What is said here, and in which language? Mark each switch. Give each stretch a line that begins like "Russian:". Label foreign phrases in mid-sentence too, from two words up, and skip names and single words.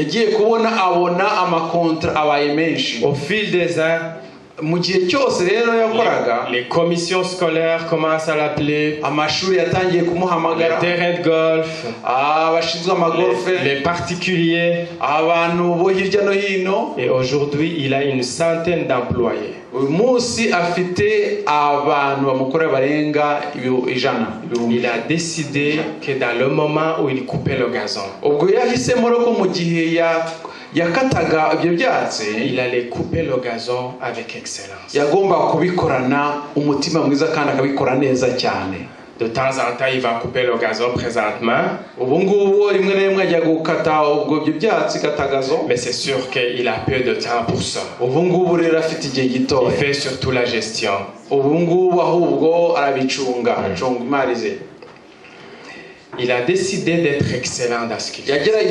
French: Au fil des ans, les commissions scolaires commencent à l'appeler, les terrains de golf, les particuliers. Et aujourd'hui, il a une centaine d'employés.
Kinyarwanda: uyu munsi afite abantu bamukora barenga 100.
French: Il a décidé que dans le moment où il coupait le gazon,
Kinyarwanda: ubwo yahisemo ko mu gihe yakataga ibyo byatsi,
French: il allait couper le gazon avec excellence.
Kinyarwanda: yagomba kubikorana umutima mwiza kandi akabikora neza cyane.
French: De temps en temps, il va couper le gazon présentement. Mais c'est sûr qu'il a peu de temps pour ça. Il fait surtout la gestion. Il a décidé d'être excellent dans ce qu'il fait.